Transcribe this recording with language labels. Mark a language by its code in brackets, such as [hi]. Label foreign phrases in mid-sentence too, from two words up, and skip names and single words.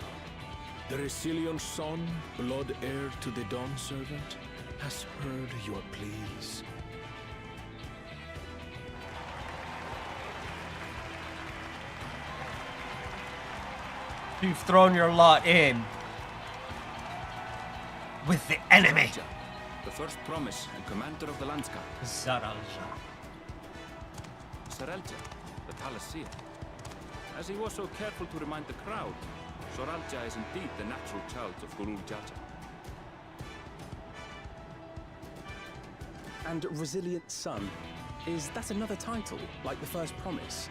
[en] The Resilion son, blood heir to the Dawn Servant, has heard your pleas. You've thrown your lot in with the enemy. The first promise and commander of the Landskap. Saralja. Saralja, the Palaceer. As he was so careful to remind the crowd, Saralja is indeed the natural child of Gurul Jaja. And Resilient Son, is that another title, like the first promise?